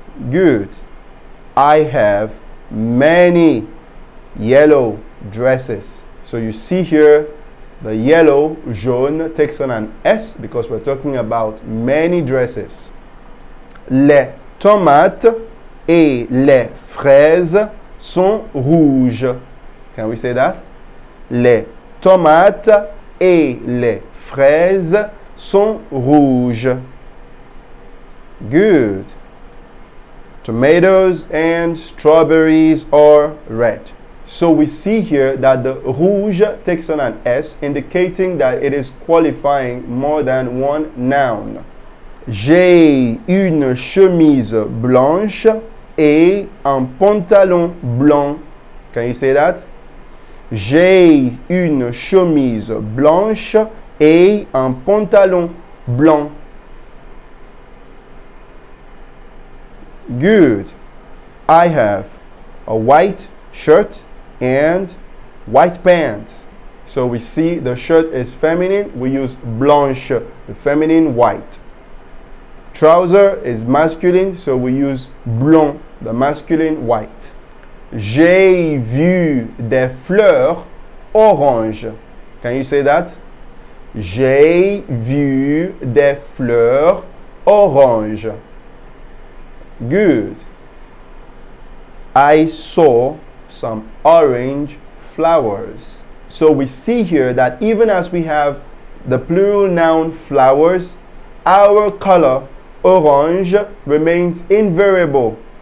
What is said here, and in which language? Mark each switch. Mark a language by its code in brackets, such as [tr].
[en] Good. I have many yellow dresses. So you see here, the yellow, jaune, takes on an S because we're talking about many dresses. [fr] Les tomates et les fraises sont rouges. [en] Can we say that? [fr] Les tomates et les fraises sont rouges. [en] Good. Tomatoes and strawberries are red. So we see here that the rouge takes on an S, indicating that it is qualifying more than one noun. [fr] J'ai une chemise blanche et un pantalon blanc. [en] Can you say that? [fr] J'ai une chemise blanche et un pantalon blanc. [en] Good. I have a white shirt and white pants. So we see the shirt is feminine, we use blanche, the feminine white. Trouser is masculine, so we use blond, the masculine white. [fr] J'ai vu des fleurs orange. [en] Can you say that? [fr] J'ai vu des fleurs orange. [en] Good. I saw some orange flowers. So we see here that even as we have the plural noun flowers, our color orange remains invariable.